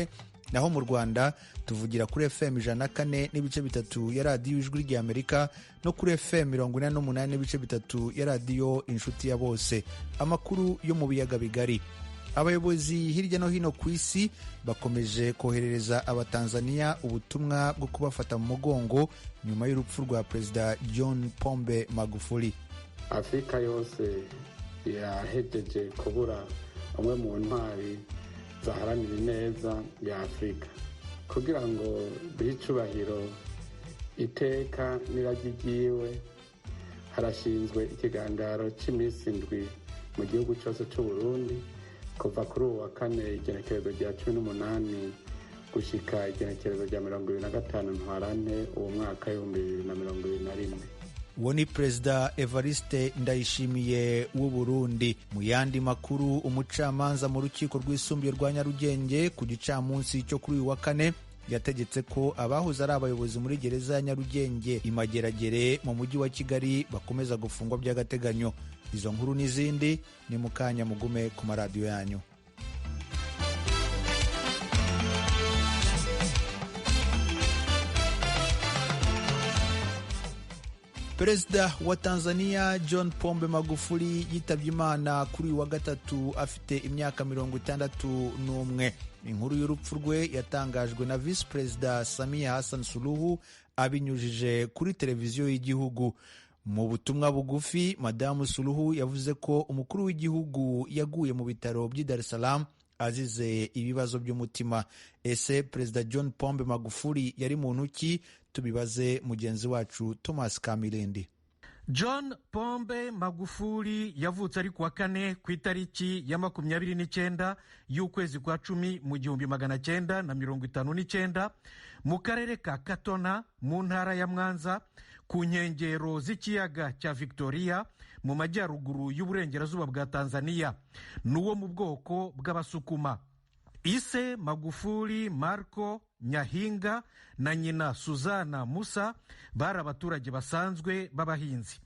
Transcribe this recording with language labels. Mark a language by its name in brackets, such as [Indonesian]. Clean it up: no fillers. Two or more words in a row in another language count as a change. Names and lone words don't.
[Kinyarwanda] Naho mu Rwanda tuvugira kuri FM 104.3 ya radiyo ijwi ry'Amerika no kuri FM 48.3 ya radiyo Inshuti ya Bose. Amakuru yo mu biyaga bigari. Abayobozi hirya no hino ku isi bakomeje koherereza Abatanzania ubutumwa bwo kubafata mu mugongo nyuma y'urupfu rwa Perezida John Pombe Magufuli. [Rundi] Afrika yose yahejeje kubura umwe mu ntwari zaharanira ineza ya Afrika. Kugira ngo bicubahiro iteka niragigiwe, harashinzwe ikigandaro cy'iminsi 7 mu gihugu cyose cy'u Burundi kuva kuri uwa kane igenekerezo rya 18 gushika igenekerezo rya 25 Ntwarante uwo mwaka 2021. Uwo ni Perezida Evariste Ndayishimiye w'u Burundi. [Kinyarwanda] Mu yandi makuru, umucamanza mu rukiko rwisumbuye rwa Nyarugenge ku gicamunsi cyo kuri uwa kane yategetse ko abahoze ari abayobozi muri gereza ya Nyarugenge Imageragere mu mujyi wa Kigali bakomeza gufungwa by'agateganyo. Izo nkuru n'izindi ni mu kanya, mugume ku maradiyo yanyu. Perezida wa Tanzania John Pombe Magufuli yitabye Imana kuri wa gatatu afite imyaka 61. Inkuru y'urupfu rwe yatangajwe na Vice Perezida Samia Hassan Suluhu abinyujije kuri televiziyo y'igihugu. Mu butumwa bugufi, Madamu Suluhu yavuze ko umukuru w'igihugu yaguye mu bitaro by'i Dar es Salaam azize ibibazo by'umutima. Ese Perezida John Pombe Magufuli yari muntu ki? Tubibaze mugenzi wacu Thomas Kamilindi. John Pombe Magufuli yavutse ari kuwa kane ku itariki ya 29 y'ukwezi kwa 10 mu 1959 mu karere ka Katona mu ntara ya Mwanza ku nkengero z'ikiyaga cya Victoria mu majyaruguru y'uburengerazuba bwa Tanzania. Nuwo mu bwoko bw'Abasukuma. Ise Magufuli Marco Nyahinga na nyina Suzana Musa bari abaturage basanzwe b'abahinzi.